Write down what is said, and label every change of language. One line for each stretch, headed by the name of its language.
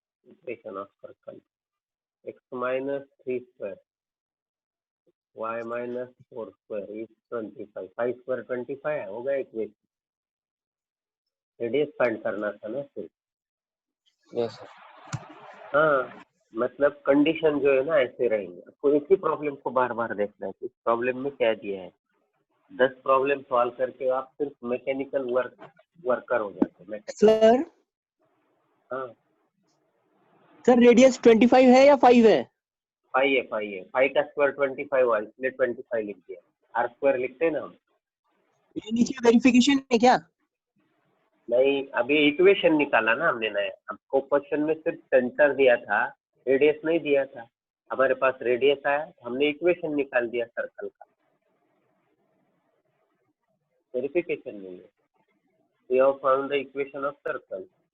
English: equation of circle x minus 3 square y minus 4 square is 25 5 square 25
Hindi: है, होगा
English: Equation.
Hindi: Radius find करना था ना सिर्फ।
English: yes
Hindi: हाँ मतलब कंडीशन जो है ना ऐसे रहेंगे। आपको एक ही प्रॉब्लम को बार बार देखना है। इस प्रॉब्लम में क्या दिया है, 10 प्रॉब्लम सॉल्व करके आप सिर्फ मैकेनिकल वर्कर हो जाते हैं। सर हाँ सर रेडियस 25 है या 5 है? 5 है 5 है। 5 का स्क्वायर 25 हुआ, इसलिए 25 लिख दिया। आर स्क्वायर लिखते हैं ना हम। ये नीचे वेरिफिकेशन है क्या? नहीं, अभी इक्वेशन निकाला ना हमने नया। हमको क्वेश्चन में सिर्फ सेंटर दिया था, रेडियस नहीं दिया था। हमारे पास रेडियस आया, हमने इक्वेशन निकाल दिया सर्कल का। वेरिफिकेशन नहीं है।
English: We have found the equation of circle.